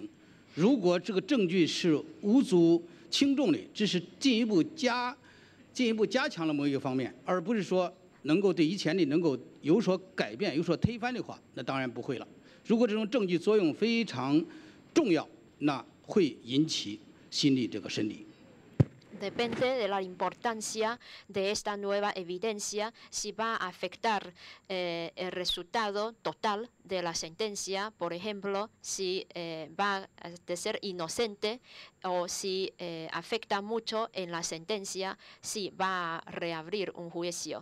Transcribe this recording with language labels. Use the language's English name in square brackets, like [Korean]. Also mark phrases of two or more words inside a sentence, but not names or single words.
[Chinese] 如果这个证据是无足轻重的，这是进一步加强了某一个方面，而不是说能够对以前的能够有所改变、有所推翻的话，那当然不会了。如果这种证据作用非常重要，那会引起新的这个审理。 [Spanish] Depende de la importancia de esta nueva evidencia, si va a afectar el resultado total de la sentencia, por ejemplo, si va a ser inocente o si afecta mucho en la sentencia, si va a reabrir un juicio.